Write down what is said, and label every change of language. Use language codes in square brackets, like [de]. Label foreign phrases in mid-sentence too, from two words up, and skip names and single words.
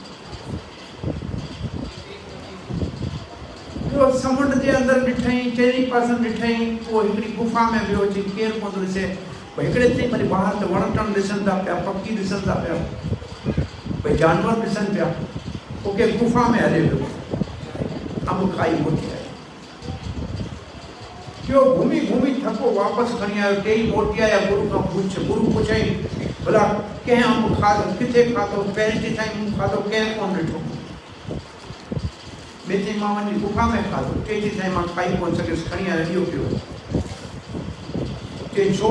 [sd] ॿियो समुंड जे अंदरि ॾिठई, चइनी पासे ॾिठई, पोइ हिकिड़ी गुफ़ा में वियो, चई केरु कोन थो ॾिसे। भई हिकिड़े चई वरी ॿाहिरि त वण टण ॾिसनि था पिया, पखी ॾिसनि था पिया, भई जानवर ॾिसनि पिया। पोइ कंहिं गुफ़ा में हले वियो, अंब खाई मोटी आयो। क्यों घूमी घूमी थको वापस खणी आयो, टेई मोटी आया। गुरु खां गुरु पुछई भला कंहिं अंब खाधो, किथे खाधो? पहिरीं चई साईं मूं खाधो, कंहिं कोन ॾिठो। ॿिए चई मां वञी गुफ़ा में खाधो। टे चई साईं मां खाई कोन सघियुसि, खणी आयो इहो पियो। चई छो?